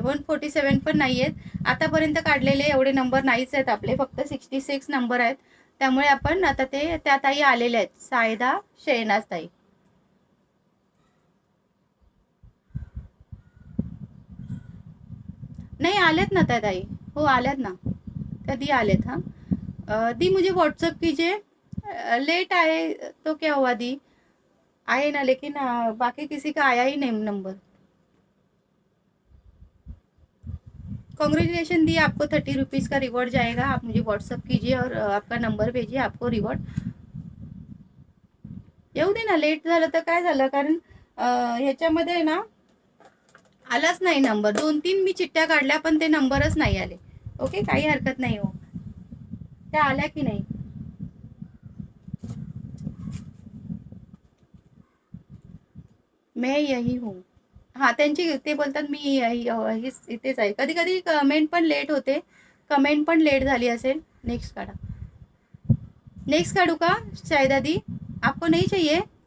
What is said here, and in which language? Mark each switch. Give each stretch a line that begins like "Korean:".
Marathi: 147 पण नाही आहेत आतापर्यंत काढलेले, एवढे नंबर नाहीच आहेत आपले, फक्त 66 नंबर आहेत. त्यामुळे आपण आता ते त्या ताई आलेल्या आहेत, शाहिदा शेहनाज ताई. नहीं आलेत ना त्या ताई, हो आल्यात ना, कधी आलेत.
Hindi: हाँ दी मुझे व्हाट्सअप कीजिए, लेट आए तो क्या हुआ दी, आए ना, लेकिन बाकी किसी का आया ही नहीं नंबर. कॉन्ग्रेचुलेशन दी, आपको 30 रुपीज़ का रिवॉर्ड जाएगा. आप मुझे व्हाट्सअप कीजिए और आपका नंबर भेजिए, आपको रिवॉर्ड
Marathi: येऊ दे ना. लेट झालं तर काय झालं, कारण ह्याच्यामध्ये ना आलाच नाही नंबर. 2-3 मी चिठ्ठ्या काढल्या पण ते नंबरच नाही आले. ओके, काही हरकत नाही हो. त्या आल्या की नाही,
Hindi: मैं यही हूँ.
Marathi: हा, त्यांची ते बोलतात मी इथेच आहे. कधी कधी कमेंट पण लेट होते, कमेंट पण लेट झाली असेल. नेक्स्ट काढा, नेक्स्ट काढू का शाहिदा दी,
Hindi: आपको नहीं चाहिए.